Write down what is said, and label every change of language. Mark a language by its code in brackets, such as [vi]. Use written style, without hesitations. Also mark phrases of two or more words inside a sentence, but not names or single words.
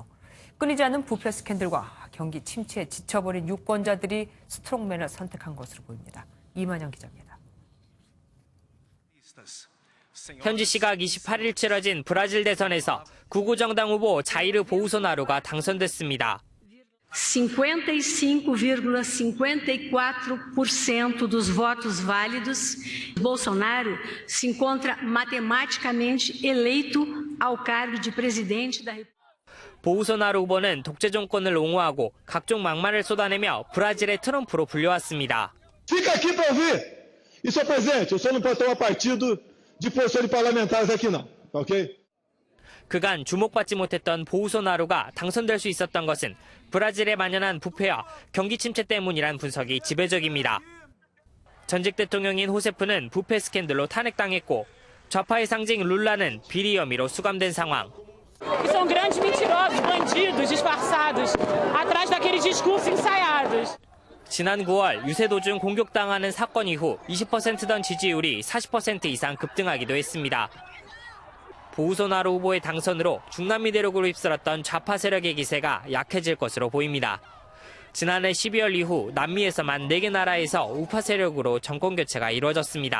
[ko] 끊이지 않는 부패 스캔들과 경기 침체에 지쳐버린 유권자들이 스트롱맨을 선택한 것으로 보입니다. 이만영 기자입니다. 현지 시각 28일 치러진 브라질 대선에서 극우 정당 후보 자이르 보우소나루가 당선됐습니다. [pt] 55,54% dos votos válidos, Bolsonaro se encontra matematicamente eleito ao cargo de presidente da República. [ko] 보우소나루 후보는 독재 정권을 옹호하고 각종 막말을 쏟아내며 브라질의 트럼프로 불려왔습니다. [pt] Fica aqui para ouvir. E, senhor presidente, o senhor não pode tomar partido de posição de parlamentares aqui não, ok? [ko] 그간 주목받지 못했던 보우소나루가 당선될 수 있었던 것은 브라질에 만연한 부패와 경기 침체 때문이란 분석이 지배적입니다. 전직 대통령인 호세프는 부패 스캔들로 탄핵당했고 좌파의 상징 룰라는 비리 혐의로 수감된 상황. [pt] São grandes mentirosos, bandidos disfarçados, atrás daqueles discursos ensaiados. [ko] 지난 9월 유세 도중 공격당하는 사건 이후 20%던 지지율이 40% 이상 급등하기도 했습니다. 보우소나루 후보의 당선으로 중남미 대륙으로 휩쓸었던 좌파 세력의 기세가 약해질 것으로 보입니다. 지난해 12월 이후 남미에서만 4개 나라에서 우파 세력으로 정권 교체가 이루어졌습니다.